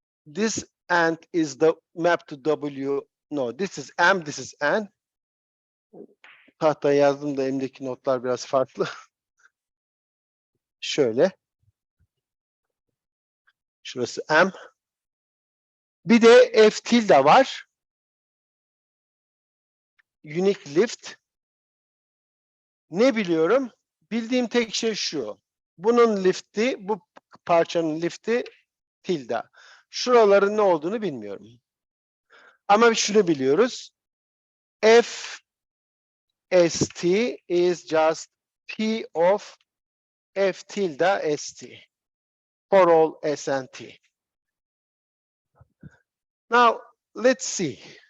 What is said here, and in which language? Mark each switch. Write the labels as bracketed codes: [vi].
[en] This and is the mapped to W. No, this is M, this is N. [tr] Tahtaya yazdım da elimdeki notlar biraz farklı. Şöyle. Şurası M. Bir de F tilde var. [en] Unique lift. [tr] Ne biliyorum? Bildiğim tek şey şu. Bunun lifti, bu parçanın lifti tilde. Şuraların ne olduğunu bilmiyorum. Ama şunu biliyoruz. [en] F st is just P of F tilde st for all S and T. Now, let's see.